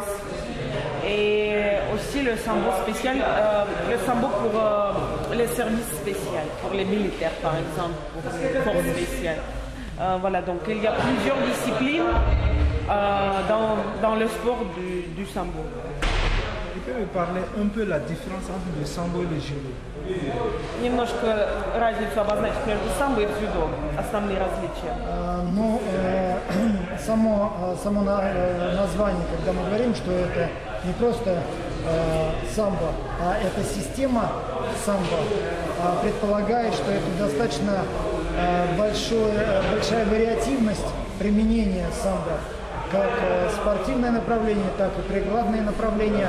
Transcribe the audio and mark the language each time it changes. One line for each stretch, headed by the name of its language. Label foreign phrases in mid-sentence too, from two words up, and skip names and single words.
French: Et aussi le sambo spécial, le sambo pour les services spéciaux, pour les militaires par exemple, pour les forces spéciales. Voilà, donc il y a plusieurs disciplines dans le sport du sambo. Tu peux me parler un peu de la différence entre le sambo et le judo?
Russian: Немножко разницу обозначить между самбо и дзюдо, основные различия. Ну, само название, когда мы говорим, что это не просто самбо, а это система самбо, предполагает, что это достаточно большая вариативность применения самбо, как спортивное направление, так и прикладное направление.